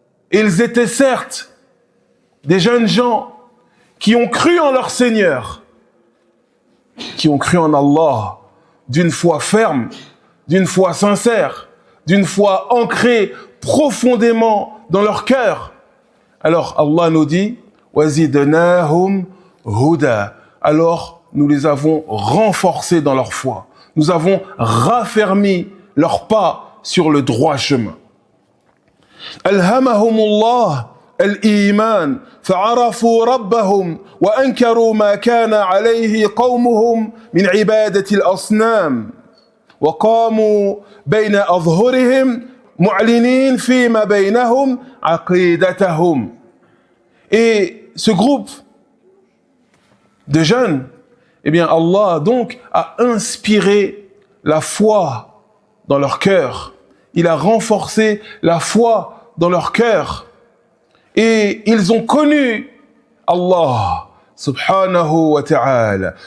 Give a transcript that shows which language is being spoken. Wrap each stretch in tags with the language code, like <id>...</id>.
<fr>Ils étaient certes des jeunes gens qui ont cru en leur Seigneur, qui ont cru en Allah d'une foi ferme, d'une foi sincère, d'une foi ancrée profondément dans leur cœur. Alors Allah nous dit</fr> <ar>وَزِدْنَاهُمْ هُدًى.</ar> <fr>Alors nous les avons renforcés dans leur foi. Nous avons raffermi leurs pas sur le droit chemin.</fr> <ar>ألهمهم الله الإيمان فعرفوا ربهم وأنكروا ما كان عليه قومهم من عبادة الأصنام وقاموا بين أظهرهم معلنين فيما بينهم عقيدتهم.</ar> <fr>Et ce groupe de jeunes, eh bien Allah donc a inspiré la foi dans leur cœur. Il a renforcé la foi dans leur cœur. Et ils ont connu Allah subhanahu wa ta'ala.</fr>